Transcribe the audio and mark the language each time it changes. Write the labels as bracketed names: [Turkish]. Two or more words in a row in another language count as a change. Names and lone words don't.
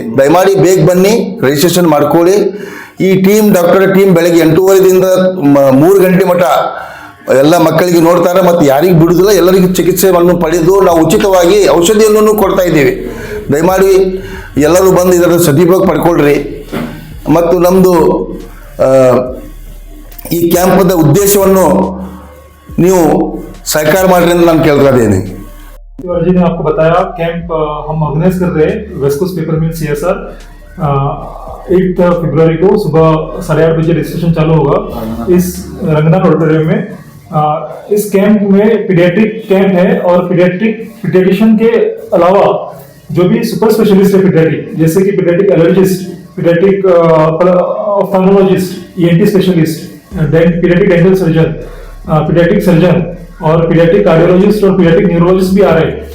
[Kannada] ದಯಮಾಡಿ ಬೇಗ ಬನ್ನಿ, ರಿಜಿಸ್ಟ್ರೇಷನ್ ಮಾಡ್ಕೊಳ್ಳಿ. ಈ [English] doctor team [Kannada] ಬೆಳಗ್ಗೆ 8:30ದಿಂದ 3 ಗಂಟೆ ಮಟ್ಟ ಎಲ್ಲ ಮಕ್ಕಳಿಗೆ ನೋಡ್ತಾರೆ ಮತ್ತು ಯಾರಿಗೆ ಬಿಡುವುದಿಲ್ಲ, ಎಲ್ಲರಿಗೂ ಚಿಕಿತ್ಸೆಯನ್ನು ಪಡೆದು ನಾವು ಉಚಿತವಾಗಿ ಔಷಧಿಯನ್ನು ಕೊಡ್ತಾ ಇದ್ದೀವಿ. ದಯಮಾಡಿ ಎಲ್ಲರೂ ಬಂದು ಇದರ ಸದುಪಯೋಗ ಪಡ್ಕೊಳ್ರಿ. ಮತ್ತು ನಮ್ಮದು ಈ ಕ್ಯಾಂಪದ ಉದ್ದೇಶವನ್ನು ನೀವು ಸಹಕಾರ ಮಾಡ್ರಿ ಅಂತ ನಾನು ಕೇಳ್ತಾ ಇದ್ದೀನಿ. [Hindi] जी ने आपको बताया कैंप हम ऑर्गेनाइज कर रहे हैं वेस्ट कोस्ट पेपर मिल CSR 8 फरवरी को सुबह 8:30 बजे रजिस्ट्रेशन चालू होगा इस रंगनाथ ऑडिटोरियम में। इस कैंप में [English] pediatric camp [Hindi] है और पीडियाट्रिशियन के अलावा जो भी [English] super specialist [Hindi] है पीडियाट्रिक, जैसे कि [English] pediatric allergist, pediatric ophthalmologist, ENT specialist, pediatric dental surgeon, pediatric surgeon [Hindi] और [English] pediatric cardiologist [Hindi] और [English] pediatric neurologist [Hindi] भी आ रहे हैं।